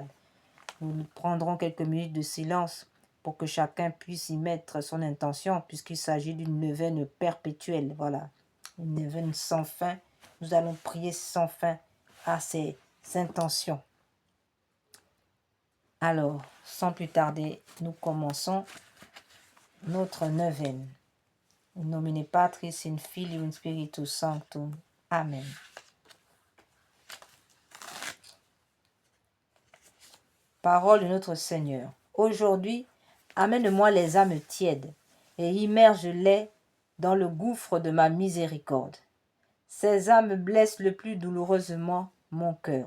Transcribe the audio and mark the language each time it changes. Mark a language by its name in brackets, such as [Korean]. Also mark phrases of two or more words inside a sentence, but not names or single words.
[French] Nous prendrons quelques minutes de silence pour que chacun puisse y mettre son intention, puisqu'il s'agit d'une neuvaine perpétuelle. Voilà, une neuvaine sans fin. Nous allons prier sans fin à ces intentions. Alors, sans plus tarder, nous commençons notre neuvaine. [Latin] In nomine Patris, in Filii, in Spiritus Sanctum. Amen. [French] Parole de notre Seigneur. Aujourd'hui, amène-moi les âmes tièdes et immerge-les dans le gouffre de ma miséricorde. Ces âmes blessent le plus douloureusement mon cœur.